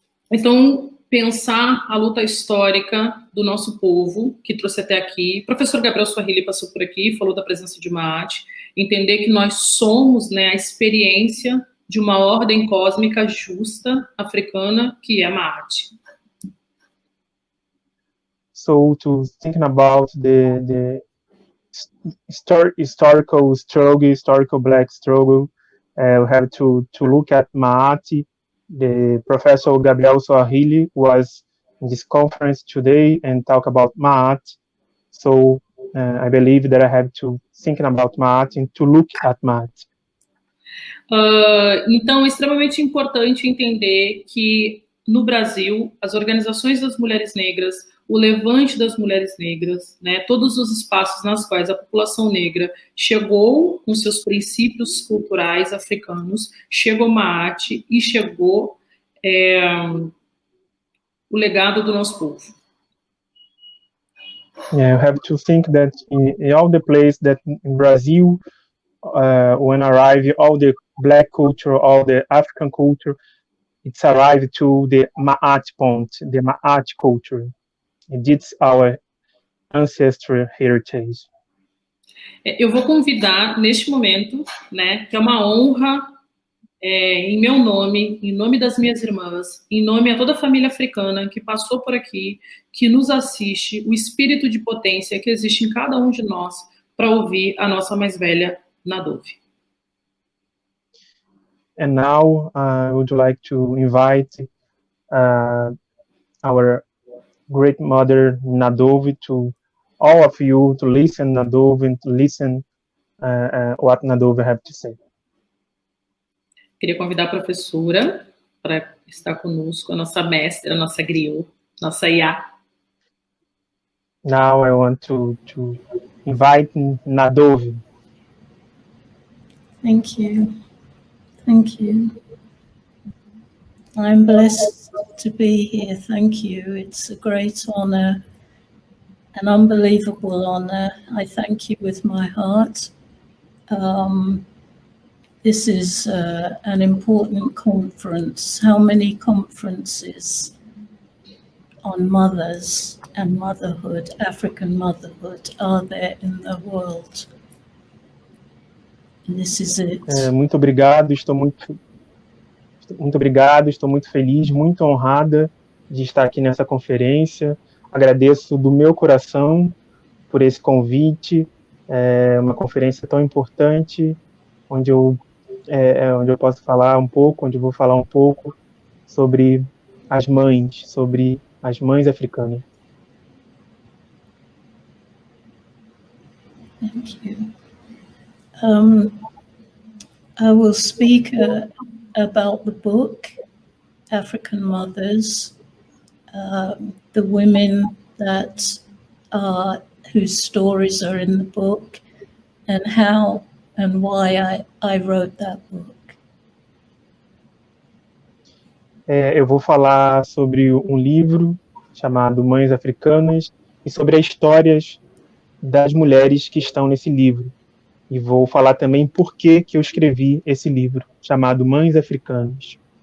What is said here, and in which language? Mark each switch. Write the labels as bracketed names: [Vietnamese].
[Portuguese] Então, pensar a luta histórica do nosso povo, que trouxe até aqui. O professor Gabriel Swahili passou por aqui, falou da presença de Maat. entender que nós somos, né, a experiência de uma ordem cósmica justa africana, que é Maat. [English] So to thinking about the historical struggle, historical black struggle, we have to look at Maat. The Professor Gabriel Soarili was in this conference today and talk about Maat. So I believe that I have to thinking about Maat and to look at Maat. [Portuguese] Então, é extremamente importante entender que no Brasil, as organizações das mulheres negras, o levante das mulheres negras, né, todos os espaços nas quais a população negra chegou com seus princípios culturais africanos, chegou Maat e chegou o legado do nosso povo. [English] Yeah, you have to think that in all the places that in Brazil, when arrive all the black culture, all the African culture, it's arrived to the Maat point, the Maat culture. And it's our ancestral heritage. [Portuguese] Eu vou convidar neste momento, né, que é uma honra, em meu nome, em nome das minhas irmãs, em nome a toda a família africana que passou por aqui, que nos assiste, o espírito de potência que existe em cada um de nós, para ouvir a nossa mais velha Nadove. [English] And now I would like to invite our great mother Nadove to all of you to listen Nadove and to listen what Nadove have to say. [Portuguese] Queria convidar a professora para estar conosco, a nossa mestra, a nossa griot, nossa Iá. [English] Now I want to invite Nadove. Thank you. Thank you. I'm blessed to be here. Thank you. It's a great honor, an unbelievable honor. I thank you with my heart. This is an important conference. How many conferences on mothers and motherhood, African motherhood, are there in the world? And this is it. [Portuguese] Muito obrigado, estou muito obrigado, estou muito feliz, muito honrada de estar aqui nessa conferência. Agradeço do meu coração por esse convite. É uma conferência tão importante, onde eu posso falar um pouco, onde eu vou falar um pouco sobre as mães africanas. [English] Thank you. I will speak about the book, African Mothers, the women that whose stories are in the book, and how and why I wrote that book. [Portuguese] Eu vou falar sobre um livro chamado Mães Africanas e sobre as histórias das mulheres que estão nesse livro. E vou falar também por que eu escrevi esse livro chamado Mães Africanas.